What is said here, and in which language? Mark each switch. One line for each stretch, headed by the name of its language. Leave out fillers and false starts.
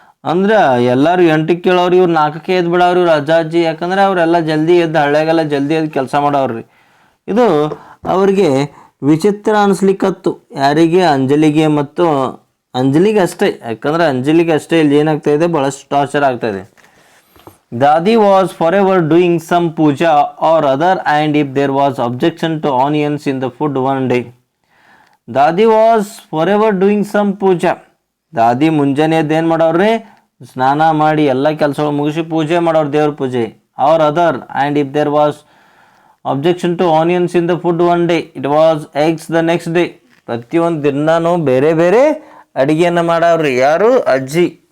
Kannada: ಅಂದ್ರೆ ಎಲ್ಲರೂ 8ಕ್ಕೆ ಕೇಳೋರು, ಇವ್ರು 4ಕ್ಕೆ ಎದ್ದು ಬಿಡೋರು ಇವ್ರು ಅಜ್ಜ ಅಜ್ಜಿ. ಯಾಕಂದ್ರೆ ಅವರೆಲ್ಲ ಜಲ್ದಿ ಎದ್ದು, ಹಳ್ಳಿಯಾಗೆಲ್ಲ ಜಲ್ದಿ ಎದ್ದು ಕೆಲಸ ಮಾಡೋವ್ರಿ. ಇದು ಅವರಿಗೆ ವಿಚಿತ್ರ ಅನಿಸ್ಲಿಕ್ಕತ್ತು. ಯಾರಿಗೆ? ಅಂಜಲಿಗೆ ಮತ್ತು ಅಂಜಲಿಗೆ ಅಷ್ಟೇ. ಯಾಕಂದ್ರೆ ಅಂಜಲಿಗೆ ಅಷ್ಟೇ ಇಲ್ಲಿ ಏನಾಗ್ತಾ ಇದೆ? ಭಾಳಷ್ಟು ಟಾರ್ಚರ್ ಆಗ್ತಾ ಇದೆ.
English: Dadi was forever doing some puja or other, and if there was objection to onions in the food one day, Dadi was forever doing some puja.
Kannada: ದಾದಿ ಮುಂಜಾನೆ ಎದ್ದು ಏನು ಮಾಡೋರ್ರಿ? ಸ್ನಾನ ಮಾಡಿ ಎಲ್ಲ ಕೆಲಸಗಳು ಮುಗಿಸಿ ಪೂಜೆ ಮಾಡೋರು, ದೇವ್ರ ಪೂಜೆ.
English: Or other, and if there was objection to onions in the food one day, it was eggs the next day.
Kannada: ಪ್ರತಿಯೊಂದು ದಿನಾನು ಬೇರೆ ಬೇರೆ ಅಡುಗೆಯನ್ನು ಮಾಡವ್ರಿ. ಯಾರು? ಅಜ್ಜಿ.